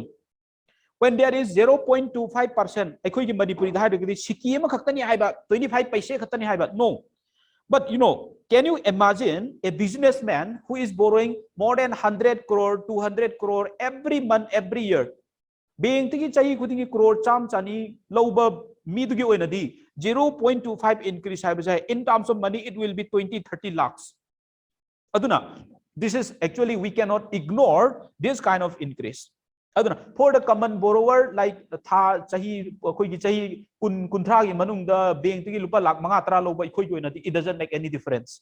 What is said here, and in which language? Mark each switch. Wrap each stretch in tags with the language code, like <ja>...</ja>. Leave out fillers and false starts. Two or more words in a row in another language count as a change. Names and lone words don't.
<en>When there is 0.25%, no. But you know, can you imagine a businessman who is borrowing more than 100 crore, 200 crore every month, every year?</en> <mni>Being tiki chahi kutingi crore cham chani loba midugi oinadi 0.25</mni> <en>increase in terms of money, it will be 20-30 lakhs. Aduna, this is actually, we cannot ignore this kind of increase. For the common borrower, like it doesn't make any difference.</en>